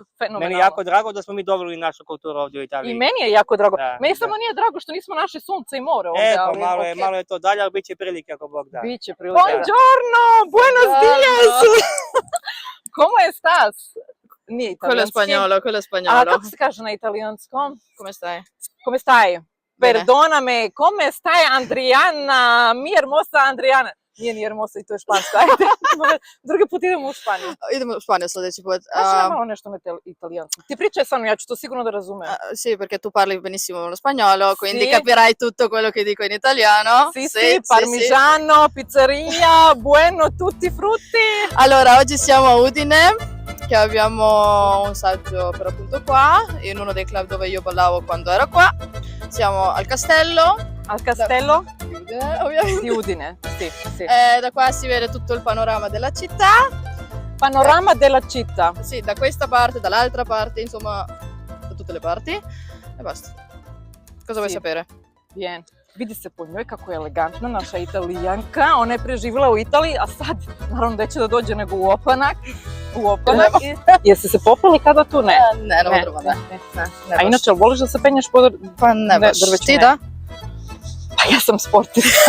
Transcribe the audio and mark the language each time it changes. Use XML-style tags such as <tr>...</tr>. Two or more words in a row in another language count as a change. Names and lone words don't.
<sr>Fenomenalno. Meni je jako drago da smo mi doveli našu kulturu ovdje u Italiji. I meni je jako drago. Meni samo nije drago što nismo našli sunce i more ovdje. Pa malo je to dalje, ali bit će prilike ako Bog da. Biće prilike.</sr> <it>Buongiorno,</it> <es>buenos dias! Como estás?</es> <sr>Nije italijanski.</sr> <it>Quello spagnolo.</it> <sr>A kako se kaže na italijanskom?</sr> <it>Come stai? Come stai? Perdoname, come stai Andrijana?</it> <es>Mi hermosa Andrijana.</es> <sr>Nije hermosa i to je španska. Ajde, drugi put idemo u Španiju. Idemo u Španiju sljedeći put. Kaži malo nešto na italijanskom. Ti pričaj sa mnom, ja ću to sigurno da razumem.</sr> <it>Sì, perché tu parli benissimo lo spagnolo, quindi capirai tutto quello che dico in italiano. Sì, parmigiano, pizzeria, bueno, tutti frutti. Allora, oggi siamo a Udine, che abbiamo un saggio per appunto qua, in uno dei club dove io ballavo quando ero qua. Siamo al castello. Al castello? Ovviamente. Di Udine, sì. Da qua si vede tutto il panorama della città. Panorama della città? Sì, da questa parte, dall'altra parte, insomma, da tutte le parti. E basta. Cosa vuoi sapere? Bien.</it> <sr>Vidi se po njoj kako je elegantna naša Italijanka. Ona je preživjela u Italiji, a sad, naravno, neće da dođe nego u Opanak. Jesi se popeli kada tu? Ne. Ne. A inače, voliš da se penješ po Pa ne baš. Ti da? Pa ja sam sportista.</sr>